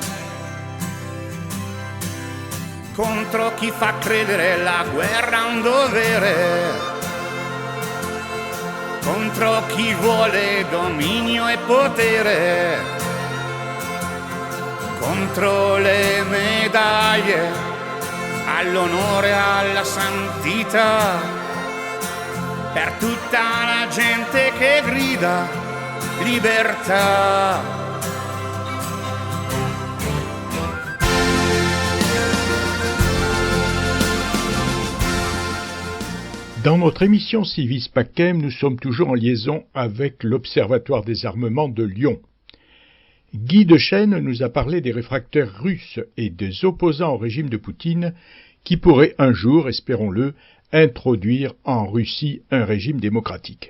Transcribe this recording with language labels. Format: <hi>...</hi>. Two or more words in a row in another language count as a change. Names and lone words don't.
<it>contro chi fa credere la guerra un dovere, contro chi vuole dominio e potere, contro le medaglie all'onore e alla santità, per tutta la gente che grida libertà.</it> <fr>Dans notre émission Civis Pacem, nous sommes toujours en liaison avec l'Observatoire des armements de Lyon. Guy Dechêne nous a parlé des réfractaires russes et des opposants au régime de Poutine qui pourraient un jour, espérons-le, introduire en Russie un régime démocratique.</fr>